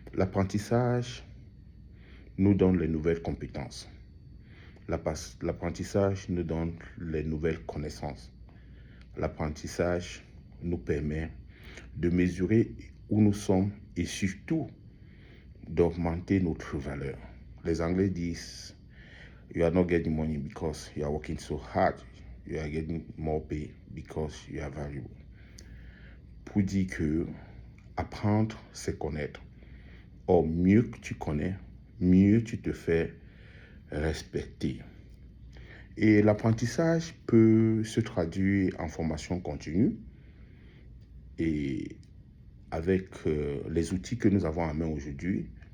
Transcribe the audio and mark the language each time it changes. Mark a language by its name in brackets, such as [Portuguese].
[French] L'apprentissage nous donne les nouvelles compétences. L'apprentissage nous donne les nouvelles connaissances. L'apprentissage nous permet de mesurer où nous sommes et surtout d'augmenter notre valeur. Les Anglais disent [English] you are not getting money because you are working so hard. You are getting more pay because you are valuable. [French] Pour dire que apprendre, c'est connaître. Or, mieux que tu connais, mieux tu te fais respecter. Et l'apprentissage peut se traduire en formation continue et avec les outils que nous avons en main aujourd'hui,